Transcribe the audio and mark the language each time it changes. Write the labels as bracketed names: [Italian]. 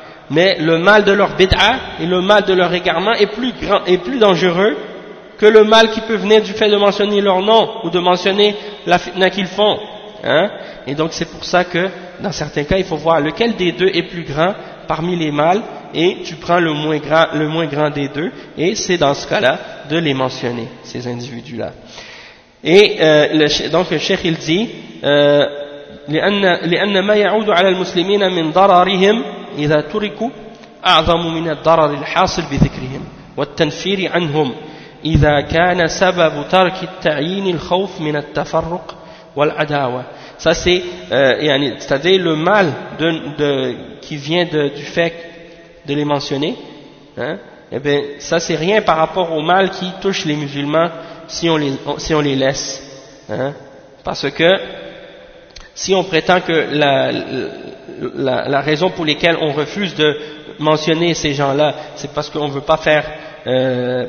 [French] Mais le mal de leur bid'a et le mal de leur égarement est plus grand et plus dangereux que le mal qui peut venir du fait de mentionner leur nom ou de mentionner la fitna qu'ils font. Hein? Et donc c'est pour ça que dans certains cas il faut voir lequel des deux est plus grand parmi les mâles et tu prends le moins grand des deux et c'est dans ce cas-là de les mentionner, ces individus-là. Et donc le cheikh il dit [Arabic] لأن ما يعود على المسلمين من ضررهم إذا تركوا أعظم من الضرر الحاصل بذكرهم والتنفير عنهم إذا كان سبب ترك التعيين الخوف من التفرق والعداوة. [French] Ça, c'est, c'est-à-dire le mal de, qui vient de, du fait de les mentionner, hein, eh bien, ça, c'est rien par rapport au mal qui touche les musulmans si on les, si on les laisse. Hein, parce que si on prétend que la raison pour laquelle on refuse de mentionner ces gens-là, c'est parce qu'on ne veut pas faire.